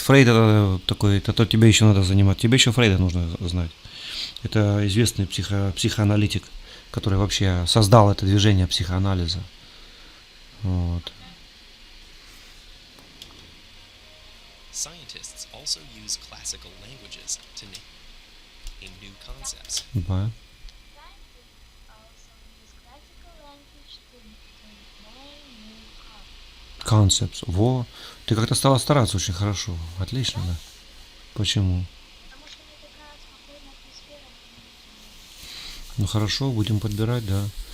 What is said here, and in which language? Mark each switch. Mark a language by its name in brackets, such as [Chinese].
[Russian] Фрейд это такой, это то тебе еще надо занимать. Тебе еще Фрейда нужно знать. Это известный психоаналитик, который вообще создал это движение психоанализа. Вот. [English] Scientists also use classical languages to name new concepts. [Russian] Да. [English] Scientists also use classical language to name new concepts. Concepts. Во. [Russian] Ты как-то стала стараться очень хорошо. Отлично, да. Почему? Потому что мне такая спокойная атмосфера. Ну хорошо, будем подбирать, да.